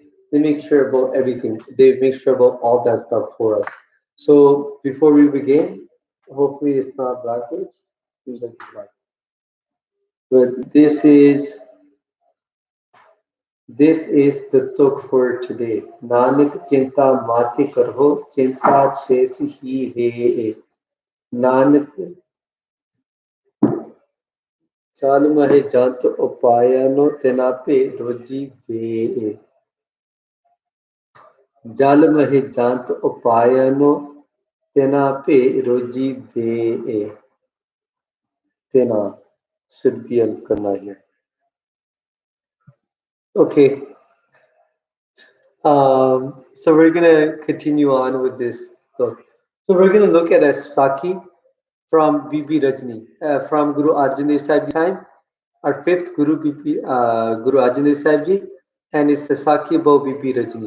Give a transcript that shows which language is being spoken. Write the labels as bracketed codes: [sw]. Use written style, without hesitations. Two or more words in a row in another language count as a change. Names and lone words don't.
[en] They make sure about everything. They make sure about all that stuff for us. So before we begin, hopefully it's not backwards. Seems like it's backwards. But this is the tuk for today. [pa] ਨਾਨਕ ਚਿੰਤਾ ਮਤਿ ਕਰਹੁ ਚਿੰਤਾ ਤਿਸ ਹੀ ਹੈ. ਨਾਨਕ ਚਾਲ ਮਹੇ ਜੰਤ ਉਪਾਇਨੋ ਤੇਨਾਪੇ ਰੋਜੀ ਦੇ ਜਲ ਮਹੇ ਜੰਤ ਉਪਾਇਨੋ ਤੇਨਾਪੇ ਰੋਜੀ ਦੇ [en] tena should be karna here. Okay, so we're gonna continue on with this talk. So we're gonna look at a Sakhi from Bibi Rajni, from Guru Arjan Dev Sahib Ji time, our fifth Guru Guru Arjan Dev Sahib Ji, and it's the Sakhi about Bibi Rajni.